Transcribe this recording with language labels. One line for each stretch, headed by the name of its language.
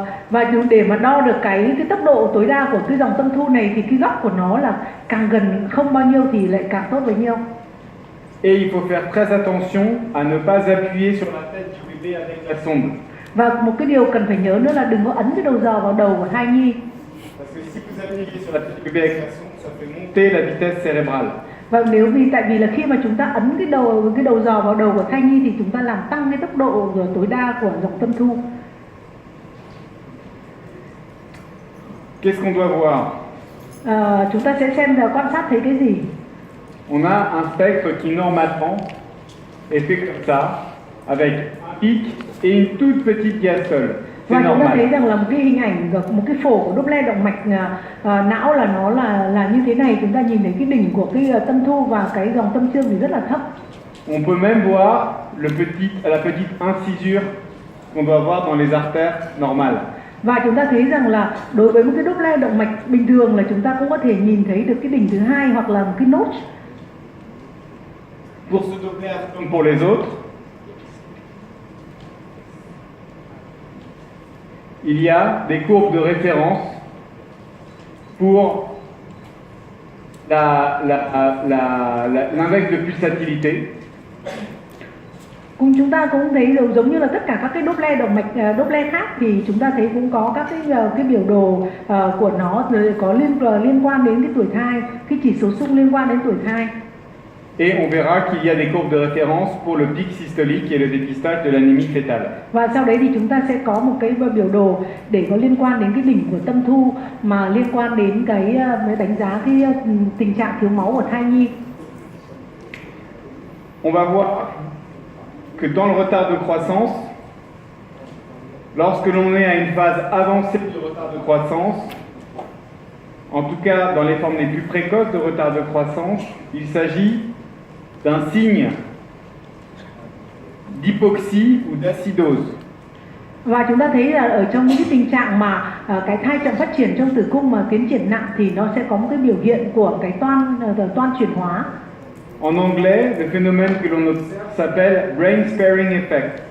Vietnamese: Và để mà đo được cái tốc độ tối đa của cái dòng tâm thu này thì cái góc của nó là càng gần không bao nhiêu thì lại càng tốt bấy nhiêu.
French: Et il faut faire très attention à ne pas appuyer sur la tête du bébé avec la sonde.
Vietnamese: Và một cái điều cần phải nhớ nữa là đừng có ấn cái đầu giò vào đầu của thai nhi.
French: Parce que si vous appuyez sur la tête du bébé avec la sonde, ça fait monter la vitesse cérébrale.
Vietnamese: Và tại vì là khi mà chúng ta ấn cái đầu giò vào đầu của thai nhi thì chúng ta làm tăng cái tốc độ tối đa của dòng tâm thu.
French: Qu'est-ce qu'on doit voir?
Vietnamese: Chúng ta sẽ xem và quan sát thấy cái gì?
French: On a un spectre qui normalement est fait comme ça, avec un pic et une toute petite diastole.
Vietnamese: Và
French: C'est
Vietnamese: chúng ta thấy
French: normal.
Vietnamese: rằng là một cái hình ảnh, một cái phổ của Doppler động mạch não là nó là như thế này. Chúng ta nhìn thấy cái đỉnh của cái tâm thu và cái dòng tâm xương thì rất là thấp.
French: On peut même voir la petite incisure qu'on doit voir dans les artères normales.
Vietnamese: Và chúng ta thấy rằng là đối với một cái Doppler động mạch bình thường là chúng ta cũng có thể nhìn thấy được cái đỉnh thứ hai hoặc là một cái notch.
French: Pour ce Doppler comme pour les autres, il y a des courbes de référence pour l'index de pulsatilité.
Vietnamese: Chúng ta cũng thấy giống như là tất cả các cái Doppler động mạch Doppler khác thì chúng ta thấy cũng có các cái biểu đồ của nó có liên quan đến cái tuổi thai, cái chỉ số xung liên quan đến tuổi thai.
French: Et on verra qu'il y a des courbes de référence pour le pic systolique et le dépistage de l'anémie fétale.
Vietnamese: Và sau đấy thì chúng ta sẽ có một cái biểu đồ để có liên quan đến cái đỉnh của tâm thu mà liên quan đến cái đánh giá cái tình trạng thiếu máu của thai nhi.
French: On va voir que dans le retard de croissance, lorsque l'on est à une phase avancée du retard de croissance, en tout cas dans les formes les plus précoces de retard de croissance, il s'agit d'un signe d'hypoxie ou d'acidose.
Vietnamese: Và chúng ta thấy là ở trong những cái tình trạng mà cái thai chậm phát triển trong tử cung mà tiến triển nặng thì nó sẽ có một cái biểu hiện của cái toan chuyển hóa.
French: En anglais, le phénomène que l'on observe s'appelle brain sparing effect.